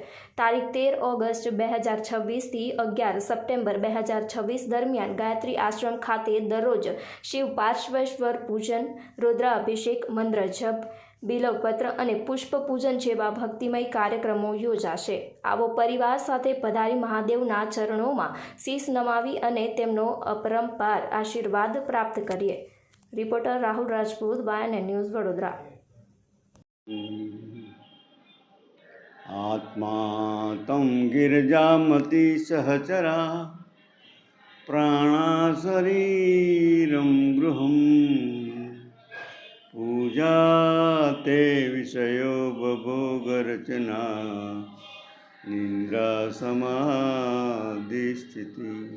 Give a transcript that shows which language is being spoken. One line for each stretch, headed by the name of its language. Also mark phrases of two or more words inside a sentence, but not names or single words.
Gujarati: તારીખ 13 ઓગસ્ટ 2026 થી 11 સપ્ટેમ્બર 2026 દરમિયાન ગાયત્રી આશ્રમ ખાતે દરરોજ શિવ પાર્શ્વેશ્વર પૂજન, રુદ્રાભિષેક, મંત્ર જપ, બિલ્વપત્ર અને પુષ્પ પૂજન જેવા ભક્તિમય કાર્યક્રમો યોજાશે। આવો પરિવાર સાથે પધારી મહાદેવના ચરણોમાં શીશ નમાવી અને તેમનો અપરંપાર આશીર્વાદ પ્રાપ્ત કરીએ। રિપોર્ટર રાહુલ રાજપૂત, YNN ન્યૂઝ, વડોદરા।
Sanskrit: आत्मा तम गिरिजामति सहचरा प्राणा शरीरम गृहम पूजा ते विषयो बभोगरचना निद्रा समाधि स्थिति